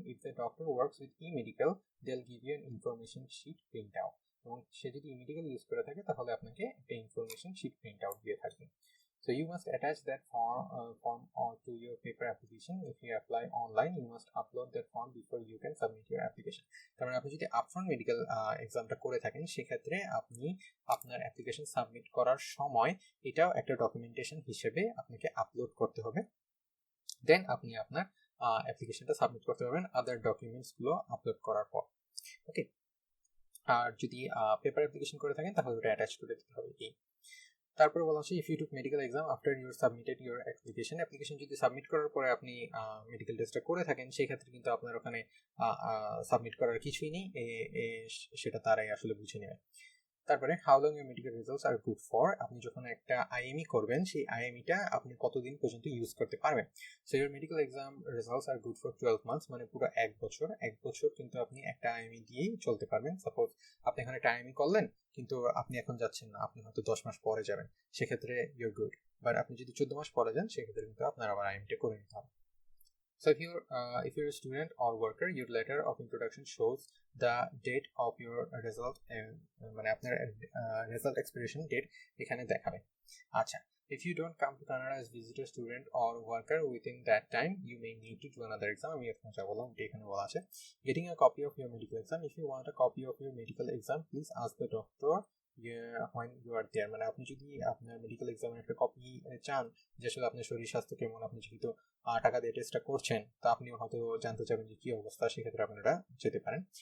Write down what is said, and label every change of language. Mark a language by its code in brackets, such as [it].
[en] if the doctor works with e-medical, they'll give you an information sheet print out, [bn] এবং সে যদি e-medical use করে থাকে তাহলে আপনাকে একটা ইনফরমেশন শিট প্রিন্ট আউট দিয়ে থাকবে। [en] So you must attach that form to your paper application. If you apply online, you must upload that form before you can submit your application. [bn] তার মানে আপনি যদি আপফ্রন্ট মেডিকেল এক্সামটা করে থাকেন সেক্ষেত্রে আপনি আপনার অ্যাপ্লিকেশন সাবমিট করার সময় এটাও একটা ডকুমেন্টেশন হিসেবে আপনাকে আপলোড করতে হবে, দেন আপনি আপনার অ্যাপ্লিকেশনটা সাবমিট করতে পারবেন আদার ডকুমেন্টসগুলো আপলোড করার পর। ওকে, আর যদি পেপার অ্যাপ্লিকেশন করে থাকেন তাহলে ওটা অ্যাটাচ করে দিতে হবে। তারপরে বলা হচ্ছে [en] if you took medical exam after your submitted your application [bn] যদি সাবমিট করার পরে আপনি মেডিকেল টেস্টটা করে থাকেন সেই ক্ষেত্রে কিন্তু আপনার ওখানে সাবমিট করার কিছুই নেই, সেটা তারাই আসলে বুঝে নেবে। তারপরে [en] how long your medical results are good for, [bn] আপনি যখন একটা IME করবেন সেই IME-টা আপনি কতদিন পর্যন্ত ইউজ করতে পারবেন। [en] so your medical exam results are good for 12 months, [bn] মানে পুরো এক বছর কিন্তু আপনি একটা IME দিয়েই চলতে পারবেন। সাপোজ আপনি এখানে একটা IME করলেন কিন্তু আপনি এখন যাচ্ছেন না, আপনি হয়তো 10 মাস পরে যাবেন, সেক্ষেত্রে ইউর গুড। বাট আপনি যদি 14 মাস পরে যান সেক্ষেত্রে কিন্তু আপনার আবার IME-টা করে নিতে হবে। [en] So if you're a student or worker, your letter of introduction shows the date of your result, [bn] মানে আপনার result expiration date এখানে দেখাবে। [en] আচ্ছা, if you don't come to Canada as visitor, student or worker within that time, you may need to do another exam. [bn] আমি এখন যা বললাম এখানে বলা আছে। [en] Getting a copy of your medical exam, if you want a copy of your medical exam, please ask the doctor when you are there, [bn] মানে আপনি যদি আপনার মেডিকেল এক্সামের একটা কপি চান যে আসলে আপনার শরীর স্বাস্থ্য কেমন, আপনি যেহেতু টাকা দিয়ে টেস্টটা করছেন তা আপনিও হয়তো জানতে চাবেন যে কি অবস্থা, সেক্ষেত্রে আপনারা যেতে পারেন।